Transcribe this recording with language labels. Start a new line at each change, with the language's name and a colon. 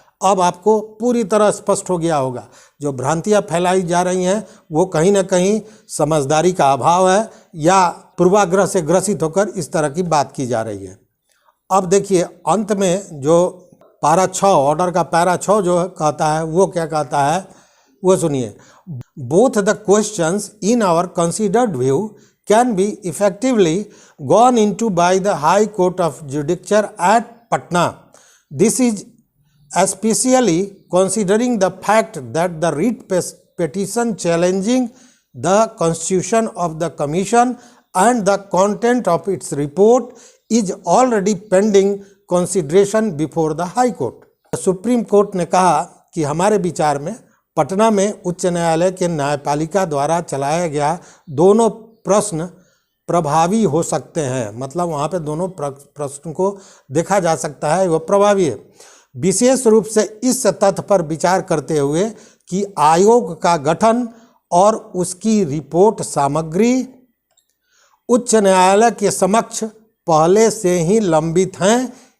Hindi: अब आपको पूरी तरह स्पष्ट हो गया होगा। जो भ्रांतियां फैलाई जा रही हैं वो कहीं ना कहीं समझदारी का अभाव है या पूर्वाग्रह से ग्रसित होकर इस तरह की बात की जा रही है। अब देखिए अंत में जो पारा 6 ऑर्डर का पैरा 6 जो कहता है वो क्या कहता है वो सुनिए।
English: Both the questions in our considered view can be effectively gone into by the High Court of Judicature at Patna. This is especially considering the fact that the writ petition challenging the constitution of the commission and the content of its report is already pending consideration before the High Court.
Hindi: Supreme court ने कहा कि हमारे विचार में पटना में उच्च न्यायालय के न्यायपालिका द्वारा चलाया गया दोनों प्रश्न प्रभावी हो सकते हैं। मतलब वहाँ पे दोनों प्रश्न को देखा जा सकता है, वो प्रभावी है, विशेष रूप से इस तथ्य पर विचार करते हुए कि आयोग का गठन और उसकी रिपोर्ट सामग्री उच्च न्यायालय के समक्ष पहले से ही लंबित हैं।